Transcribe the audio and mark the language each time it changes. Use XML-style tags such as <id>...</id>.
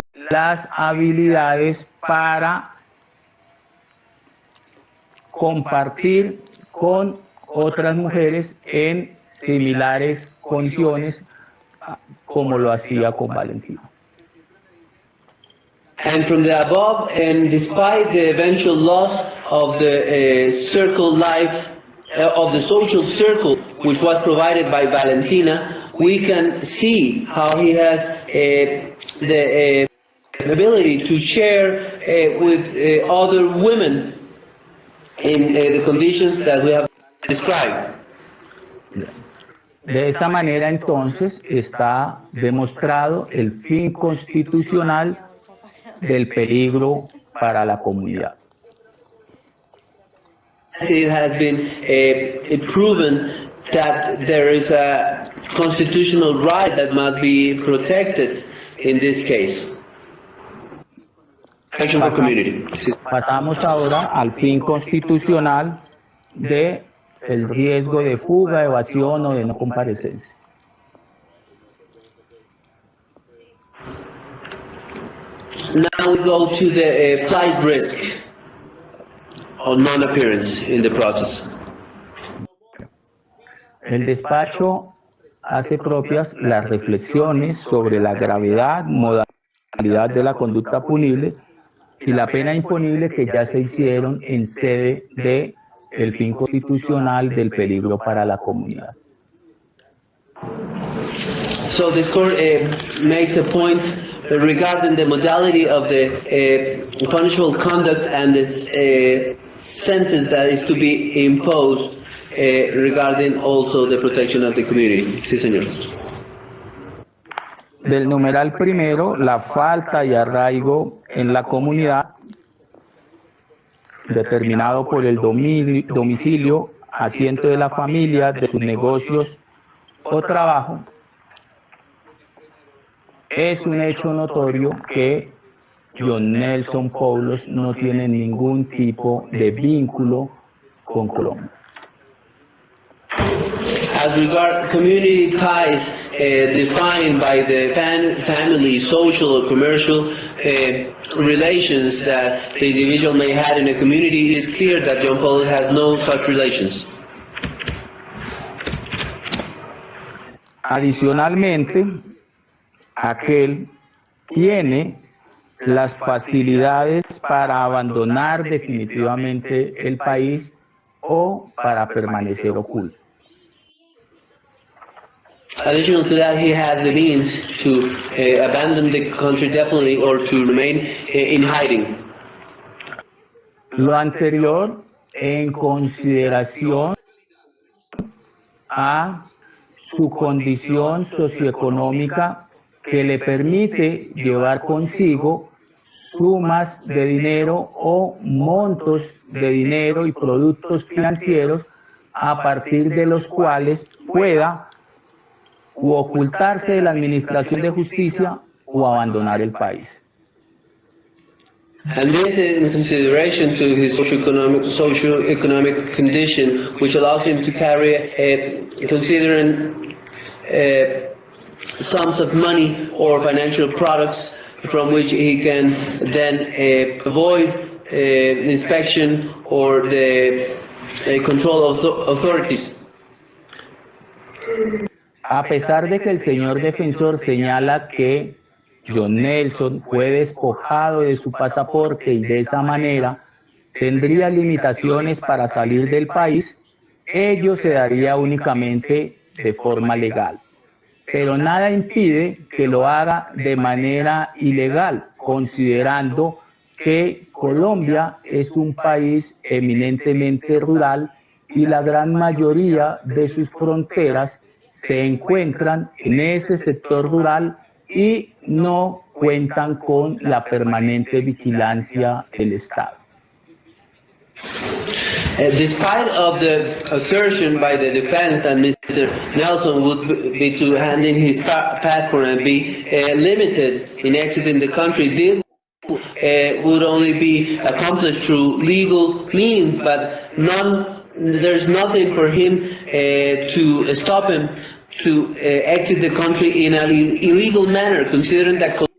<es>las habilidades para compartir con otras mujeres en similares condiciones como lo hacía con Valentina.</es> <en>And from the above, and despite the eventual loss of the circle life, of the social circle which was provided by Valentina, we can see how he has the ability to share with other women in the conditions that we have described.</en> <es>De esa manera, entonces, está demostrado el fin constitucional del peligro para la comunidad.</es> <en>It has been proven that there is a constitutional right that must be protected in this case. Protection for community.</en> <es>Pasamos ahora al fin constitucional de el riesgo de fuga, evasión o de no comparecencia.</es> <en>Now we go to the flight risk or non-appearance in the process.</en> <es>El despacho hace propias las reflexiones sobre la gravedad, modalidad de la conducta punible y la pena imponible que ya se hicieron en sede de el fin constitucional del peligro para la comunidad.</es> <en>So this court makes a point regarding the modality of the punishable conduct and this sentence that is to be imposed regarding also the protection of the community.</en> <es>Sí, señor. Del numeral primero, la falta de arraigo en la comunidad, determinado por el domicilio, asiento de la familia, de sus negocios o trabajo, es un hecho notorio que John Nelson Powlos no tiene ningún tipo de vínculo con Colombia.</es> <en>As regard community ties defined by the family, social or commercial relations that the individual may have in a community, it is clear that John Powlos has no such relations.</en> <es>Adicionalmente, aquel tiene las facilidades para abandonar definitivamente el país o para permanecer oculto.</es> <en>Additional to that, he has the means to abandon the country definitely or to remain in hiding.</en> <es>Lo anterior en consideración a su condición socioeconómica que le permite llevar consigo sumas de dinero o montos de dinero y productos financieros a partir de los cuales pueda u ocultarse de la administración de justicia o abandonar el país.</es> <en>And this is in consideration to his socioeconomic condition, which allows him to carry considering sums of money or financial products from which he can then avoid inspection or the control of authorities.</en> <es>A pesar de que el señor defensor señala que John Nelson fue despojado de su pasaporte y de esa manera tendría limitaciones para salir del país, ello se daría únicamente de forma legal. Pero nada impide que lo haga de manera ilegal, considerando que Colombia es un país eminentemente rural y la gran mayoría de sus fronteras se encuentran en ese sector rural y no cuentan con la permanente vigilancia del Estado.</es> <en>Despite of the assertion by the defense that Mr. Nelson would be to hand in his passport and be limited in exiting the country, this would only be accomplished through legal means, but there's nothing for him to stop him to exit the country in an illegal manner, considering that</en>